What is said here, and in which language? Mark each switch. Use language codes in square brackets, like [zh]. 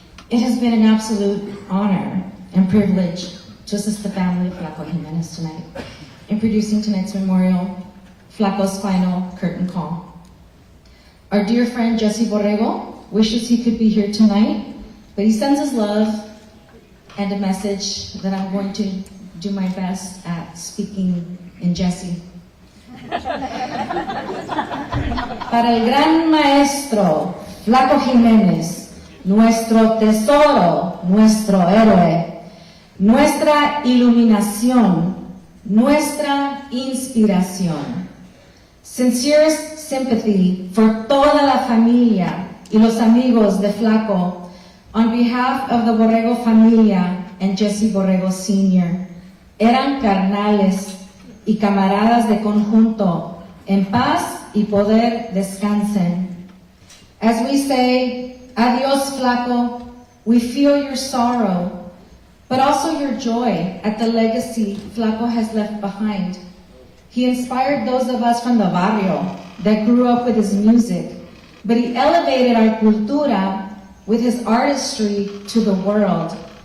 [en] It has been an absolute honor and privilege to assist the family of Flaco Jimenez tonight in producing tonight's memorial, Flaco's final curtain call. Our dear friend Jesse Borrego wishes he could be here tonight, but he sends his love and a message that I'm going to do my best at speaking in Jesse. [es] Para el gran maestro Flaco Jimenez, nuestro tesoro, nuestro héroe, nuestra iluminación, nuestra inspiración. [en] Sincerest sympathy for [es] toda la familia y los amigos de Flaco [en] on behalf of the Borrego familia and Jesse Borrego Sr. [es] Eran carnales y camaradas de conjunto, en paz y poder descansen. [en] As we say, adios Flaco, we feel your sorrow, but also your joy at the legacy Flaco has left behind. He inspired those of us from the barrio that grew up with his music, but he elevated our cultura with his artistry to the world.